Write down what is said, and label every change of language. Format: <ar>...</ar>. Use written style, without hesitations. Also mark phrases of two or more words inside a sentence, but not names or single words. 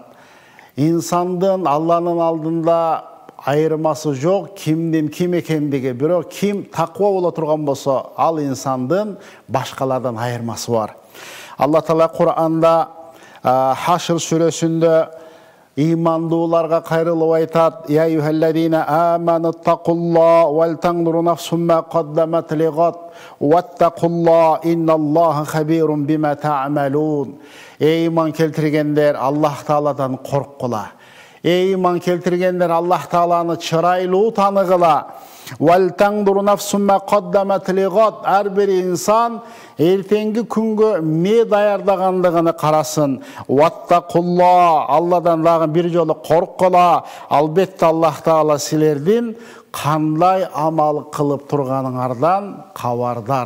<ky>Инсандын Алланын алдында айырмасы жок, кимдин ким экендиги, бирок ким таква боло турган болсо, ал инсандын башкалардан айырмасы бар. Алла Таала Кур'анда Хашр сүрөсүндө имандууларга кайрылып айтат:</ky> <ar>"يا أيها الذين آمنوا اتقوا الله ولتنظر نفس ما قدمت لغد واتقوا الله إن الله خبير بما تعملون."</ar> <ky>Эй ыйман келтиргендер, Аллах Тааладан корккула. Эй ыйман келтиргендер, Аллах Тааланы чырайлуу таныгыла.</ky> <ar>ولتنظر نفس ما قدمت لغد.</ar> <ky>Ар бир инсан эртеңги күнгө эмне даярдагандыгын карасын. Ваттакулла, Алладан дагы бир жолу корккула. Албетте Аллах Таала силердин кандай амал кылып турганыңардан кабардар.</ky>